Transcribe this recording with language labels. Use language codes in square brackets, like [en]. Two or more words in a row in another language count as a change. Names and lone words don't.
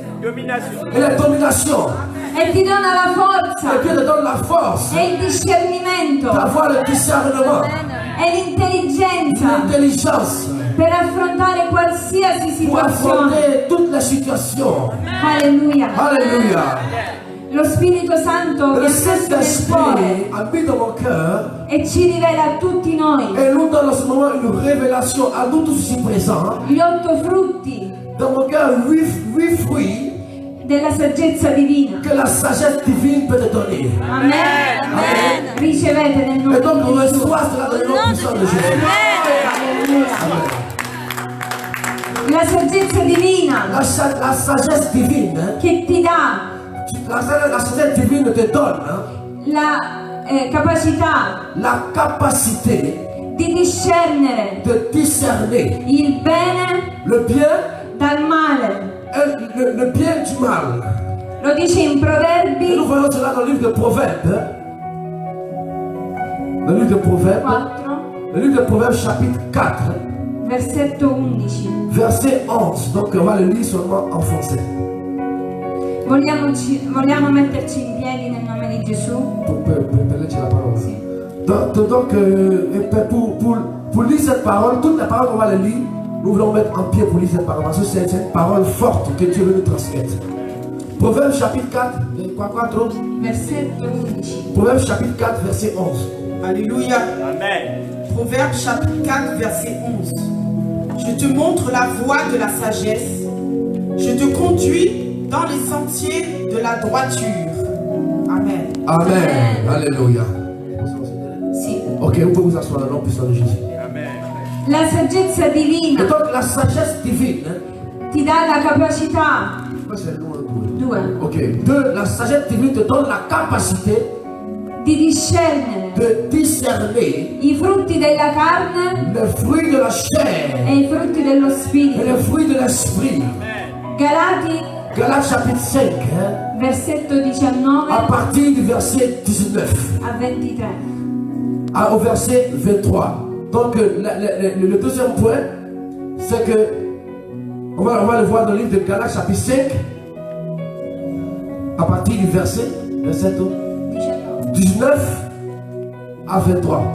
[fr] et la domination. [it] E ti dona la [fr] Et [it] forza [fr] Dieu te donne la force [it] e il discernimento [fr] d'avoir le discernement, [it] e l'intelligenza [fr] l'intelligence [it] per affrontare qualsiasi [fr] pour [it] situazione. [fr] affronter toutes les situations. [it] Alleluia. [fr] Alléluia. [it] Lo Spirito Santo [fr] Le [it] mi ha messo nel [fr] Saint-Esprit [it] cuore [fr] a mis dans mon cœur [it] e ci rivela a tutti noi [fr] et nous donne en ce moment une révélation à nous tous ici présents. [it] gli 8 frutti [fr] Dans mon cœur, 8 fruits [it] della saggezza divina. [fr] que la sagesse divine peut te donner. [it] Amen. [fr] Amen. [it] Ricevete nel [fr] Et [it] nome [fr] donc, on [it] di Gesù. [fr] reçoit cela dans le nom puissant de Jésus. Amen. [it] La saggezza divina [fr] La sagesse divine, [it] che ti dà [fr] la sagesse divine te donne [it] la capacità [fr] la capacité [it] di discernere [fr] de discerner [it] il bene [fr] le bien [it] dal male. [fr] et le bien du mal. [it] Lo dice in [fr] Et nous [it] Proverbi [fr] voyons cela dans le livre de Proverbes. Le livre de Proverbes, 4, le livre de Proverbes chapitre 4, [it] versetto 11. [fr] verset 11. Donc on va le lire seulement en français. [it] Vogliamo metterci in piedi nel nome di Gesù? Per leggere la parola. [fr] Pour lire cette parole, toute la parole qu'on va le lire, nous voulons mettre en pied pour lire cette parole. Parce que c'est une parole forte que Dieu veut nous transmettre. Proverbes chapitre 4, [it] Versetto 11. [fr] Proverbes chapitre 4, verset 11. Alléluia. Amen. Proverbe chapitre 4, verset 11. Je te montre la voie de la sagesse. Je te conduis dans les sentiers de la droiture. Amen. Amen. Alléluia. [it] Sì. [fr] Ok, vous pouvez vous asseoir dans le nom puissant de Jésus. Amen. [it] La saggezza [fr] Et [it] divina [fr] donc la sagesse divine, [it] ti dà la capacità. [fr] c'est le nom de Dieu. 2. Ok, deux, la sagesse divine te donne la capacité [it] Di discernere [fr] de discerner [it] i frutti della carne [fr] les fruits de la chair [it] e i frutti dello [fr] et [it] spirito. [fr] les fruits de l'esprit. [it] Galati, [fr] Galates chapitre 5, hein, [it] versetto [fr] à [it] 19 [fr] partir du verset 19 [it] a 23. [fr] au verset 23. Donc le deuxième point, c'est que on va le voir dans le livre de Galates chapitre 5, à partir du verset 19 à 23.